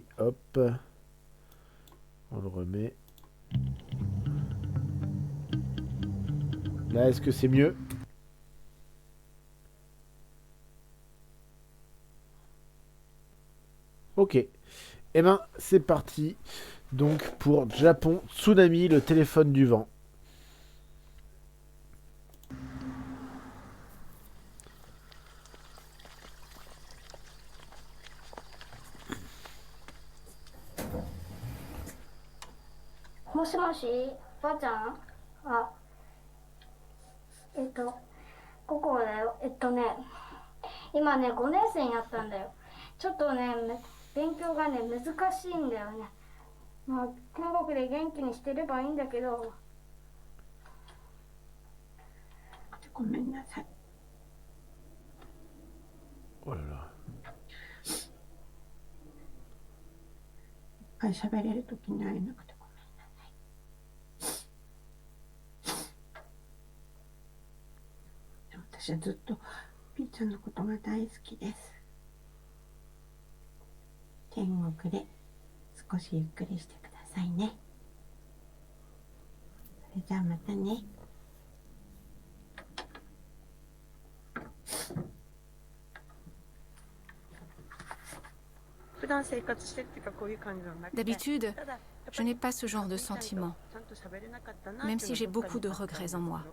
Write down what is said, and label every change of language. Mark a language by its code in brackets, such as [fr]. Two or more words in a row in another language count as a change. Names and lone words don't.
[fr] Hop, on le remet. Là, est-ce que c'est mieux? Ok. Eh ben, c'est parti. Donc, pour Japon, tsunami, le téléphone du vent. [ja] もしもし、ばあちゃん。あ、えっと、ここだよ。今ね、5年生になったんだよ。ちょっとね、勉強がね、難しいんだよね。まあ、韓国で元気にしてればいいんだけど。ごめんなさい。 [fr] Oh là là. [ja] いっぱい喋れるときに会えなくてごめんなさい。私はずっとピーちゃんのことが大好きです。天国で少しゆっくりしてくださいね。それじゃあまたね。 [fr] D'habitude, je n'ai pas ce genre de sentiment, même si j'ai beaucoup de regrets en moi.